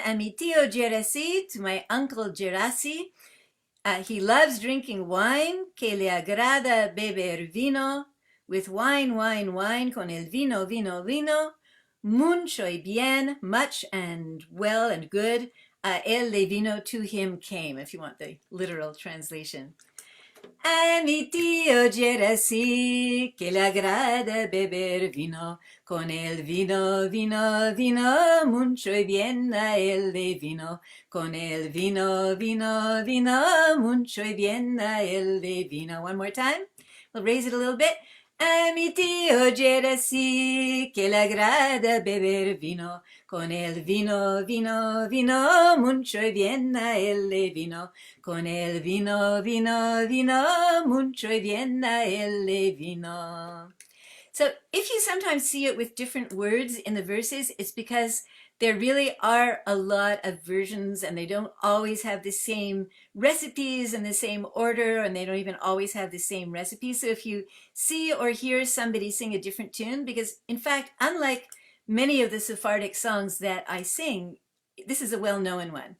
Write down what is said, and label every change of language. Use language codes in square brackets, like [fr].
[en] A mi tío Dzherasí, to my uncle Dzherasí. He loves drinking wine, [es] que le agrada beber vino. [en] With wine, wine, wine, [es] con el vino, vino, vino. [en] Muncho y bien, much and well and good. El le vino, to him came, if you want the literal translation. [es] A mi tío Dzherasí, que le agrada beber vino, con el vino, vino, vino, mucho y bien a él le vino, con el vino, vino, vino, mucho y bien a él le vino. [en] One more time. We'll raise it a little bit. A mi tío Dzherasí, que le agrada beber vino, con el vino, vino, vino, mucho y bien a él le vino, con el vino, vino, vino, mucho y bien a él le vino. So if you sometimes see it with different words in the verses, it's because there really are a lot of versions and they don't always have the same recipes in the same order, and they don't even always have the same recipes. So if you see or hear somebody sing a different tune, because in fact, unlike many of the Sephardic songs that I sing, this is a well-known one.